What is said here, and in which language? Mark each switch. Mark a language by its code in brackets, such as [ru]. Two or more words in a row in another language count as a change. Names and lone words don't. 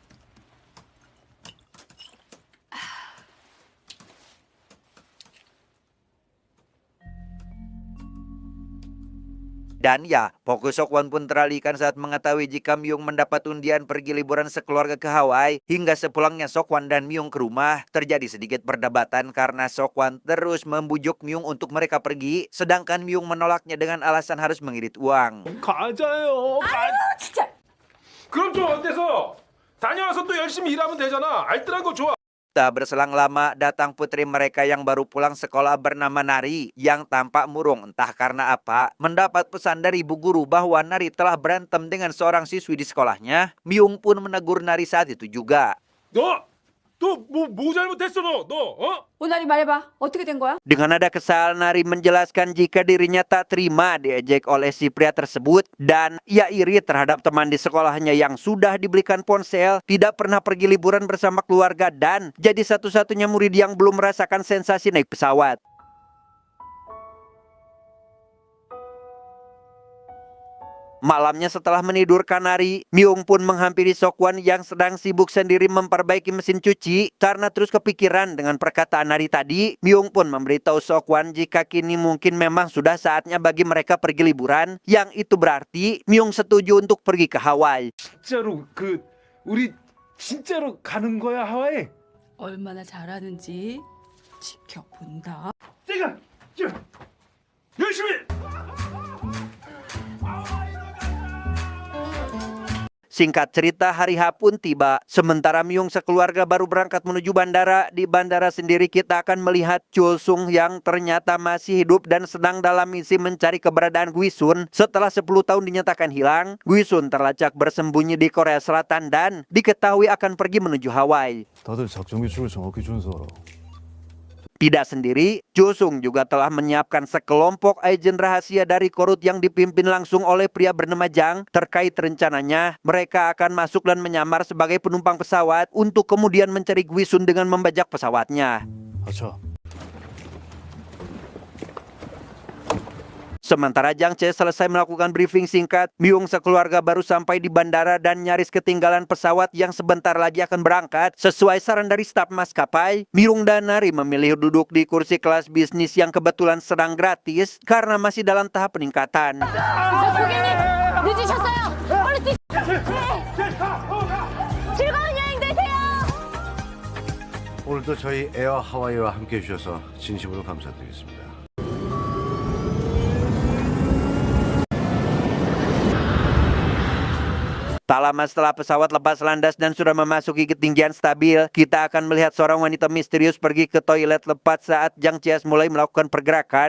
[id] Dan ya, fokus Sokwan pun teralihkan saat mengetahui jika Myung mendapat undian pergi liburan sekeluarga ke Hawaii. Hingga sepulangnya Sokwan dan Myung ke rumah, terjadi sedikit perdebatan karena Sokwan terus membujuk Myung untuk mereka pergi, sedangkan Myung menolaknya dengan alasan harus mengirit uang. [ko] 가자요. 진짜. 그럼 좀 어때서? 다녀와서 또 열심히 일하면 되잖아. 알뜰한 거 좋아. [id] Tak berselang lama, datang putri mereka yang baru pulang sekolah bernama Nari yang tampak murung entah karena apa. Mendapat pesan dari ibu guru bahwa Nari telah berantem dengan seorang siswi di sekolahnya. Myung pun menegur Nari saat itu juga. [ko] 뭐 잘못했어 너? 어? 오나리 말해봐. 어떻게 된 거야? [id] Dengan nada kesal, Nari menjelaskan jika dirinya tak terima diejek oleh si pria tersebut dan ia iri terhadap teman di sekolahnya yang sudah dibelikan ponsel, tidak pernah pergi liburan bersama keluarga, dan jadi satu-satunya murid yang belum merasakan sensasi naik pesawat. Malamnya setelah menidurkan Nari, Myung pun menghampiri Sokwan yang sedang sibuk sendiri memperbaiki mesin cuci. Karena terus kepikiran dengan perkataan Nari tadi, Myung pun memberitahu Sokwan jika kini mungkin memang sudah saatnya bagi mereka pergi liburan. Yang itu berarti Myung setuju untuk pergi ke Hawaii. [ko] 진짜로 우리 진짜로 가는 거야 하와이? 얼마나 잘하는지 지켜본다. 제가 열심히. [id] Singkat cerita, hari H pun tiba. Sementara Myung sekeluarga baru berangkat menuju bandara. Di bandara sendiri kita akan melihat Chosung yang ternyata masih hidup dan sedang dalam misi mencari keberadaan Guisun. Setelah 10 tahun dinyatakan hilang, Guisun terlacak bersembunyi di Korea Selatan dan diketahui akan pergi menuju Hawaii. [ko] 다들 작전 규칙을 정확히 준수하라. [id] Tidak sendiri, Cho Sung juga telah menyiapkan sekelompok agen rahasia dari Korut yang dipimpin langsung oleh pria bernama Jang terkait rencananya mereka akan masuk dan menyamar sebagai penumpang pesawat untuk kemudian mencari Gwi Sun dengan membajak pesawatnya. Sementara Jang Che selesai melakukan briefing singkat, Myung sekeluarga baru sampai di bandara dan nyaris ketinggalan pesawat yang sebentar lagi akan berangkat. Sesuai saran dari staf maskapai, Myung dan Nari memilih duduk di kursi kelas bisnis yang kebetulan sedang gratis karena masih dalam tahap peningkatan. [ko] 오늘도 저희 에어 하와이와 함께 해주셔서 진심으로 감사드리겠습니다. [id] Tak lama setelah pesawat lepas landas dan sudah memasuki ketinggian stabil, kita akan melihat seorang wanita misterius pergi ke toilet lepas saat Jang Chias mulai melakukan pergerakan.